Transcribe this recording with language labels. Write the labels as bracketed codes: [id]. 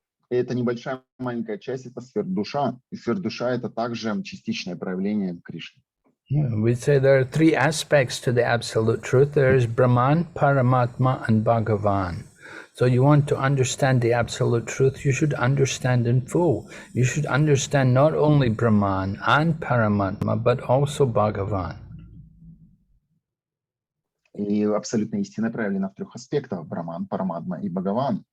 [ru] это небольшая маленькая часть, это сверхдуша. И сверхдуша — это также частичное проявление Кришны. [en] We say there are three aspects to the absolute truth. There is Brahman, Paramatma, and Bhagavan. So you want to understand the absolute truth, you should understand in full. You should understand not only Brahman and Paramatma, but also Bhagavan. [ru] И абсолютная истина проявлена в трех аспектах: Браман, Параматма и Бхагаван.